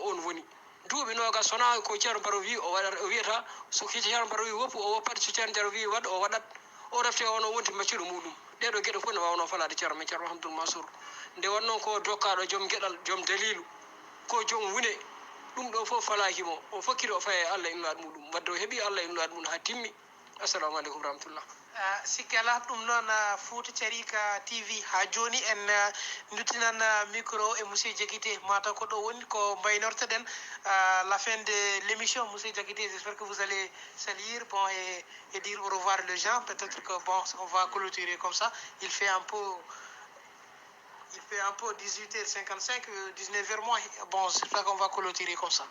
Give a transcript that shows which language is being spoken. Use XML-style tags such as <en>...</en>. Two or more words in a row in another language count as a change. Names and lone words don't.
<ff>on woni duuɓi nogas sona ko ceerno baro wi o wiyata so ceerno baro wi woppu o woppati so ceerno baro wi waɗ o waɗat o refte ono wonti macciɗo muɗum ɗeɗo gueɗe fof ne wawno falade ceerno men ceerno Mahamadou Mansour nde wonnoon ko dokkaɗo joom gueɗal joom dalilu ko joom wune ɗum ɗo fof falakimo o fakkiri o faye Allah innulaɗo muɗum wadde o heeɓi Allah innulaɗo muɗum ha timmi</ff> <ar>السلام عليكم رحمة الله</ar> <ff>sikki ala ɗum noon Fouta Carika TV ha joni en duttinan micro e monsieur Diakité mataw ko ɗo woni ko mbaynortoɗen</ff> <fr>la fin de l'émission. Monsieur Diakité, j'espère que vous allez salir bon et dire au revoir les gens. Peut-être que bon on va clôturer comme ça. Il fait un peu 18h55, 19h moins. Bon, c'est ça qu'on va clôturer comme ça.</fr>